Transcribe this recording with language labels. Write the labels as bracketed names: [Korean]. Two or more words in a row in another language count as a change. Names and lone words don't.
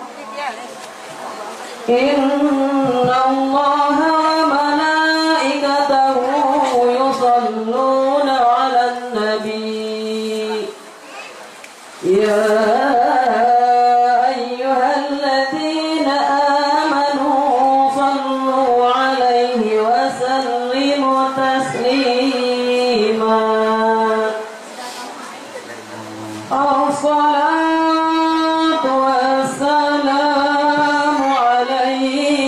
[Arabic] إن الله وملائكته يصلون على النبي. يا أيها الذين آمنوا صلوا عليه وسلموا تسليما. الصلاة والسلام عليه